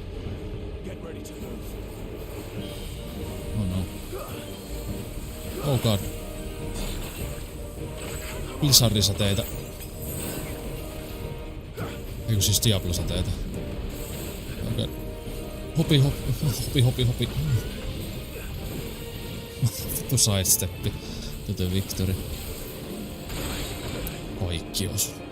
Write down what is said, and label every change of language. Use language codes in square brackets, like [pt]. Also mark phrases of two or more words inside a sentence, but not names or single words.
[en] Get ready to move. Oh no. Oh god. [fi] Blizzardisateita. Eiku siis Diablo-sateita. Okay. Hopi. Vittu sidesteppi. Tytö Victory. Kaikki osu.